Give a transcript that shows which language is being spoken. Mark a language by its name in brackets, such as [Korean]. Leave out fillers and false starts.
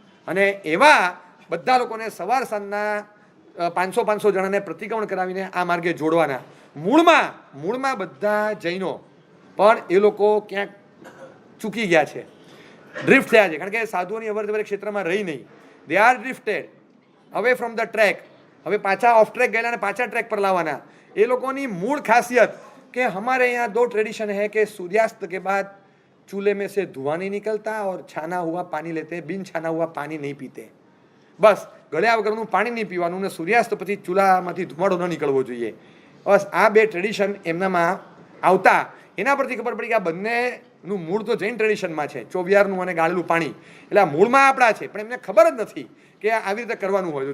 [Gujarati] અને એવા બધા લોકોને સવાર સાંજના 500 જણાને પ્રતિક્રમણ કરાવીને આ માર્ગે જોડવાના. મૂળમાં બધા જૈનો પણ એ લોકો ક્યાંક ચૂકી ગયા છે, ડ્રિફ્ટ થયા છે, કારણ કે સાધુઓની અવરજવર ક્ષેત્રમાં રહી નહીં. [English] They are drifted away from the track. [Gujarati] હવે પાછા ઓફ ટ્રેક ગયેલા અને પાછા ટ્રેક પર લાવવાના. એ લોકોની મૂળ ખાસિયત કે [Hindi] हमारे यहाँ 2 ट्रेडिशन है कि सूर्यास्त के बाद चूल्हे में से धुआं नहीं निकलता और छाना हुआ पानी लेते, बिन छाना हुआ पानी नहीं पीते. [Gujarati] બસ ગળ્યા વગરનું પાણી નહીં પીવાનું ને સૂર્યાસ્ત પછી ચૂલામાંથી ધુમાડો ન નીકળવો જોઈએ. બસ આ 2 ટ્રેડિશન એમનામાં આવતા એના પરથી ખબર પડી કે આ બંનેનું મૂળ તો જૈન ટ્રેડિશનમાં છે, ચોવિયારનું અને ગાળેલું પાણી. એટલે આ મૂળમાં આપણા છે, પણ એમને ખબર જ નથી કે આવી રીતે કરવાનું હોય.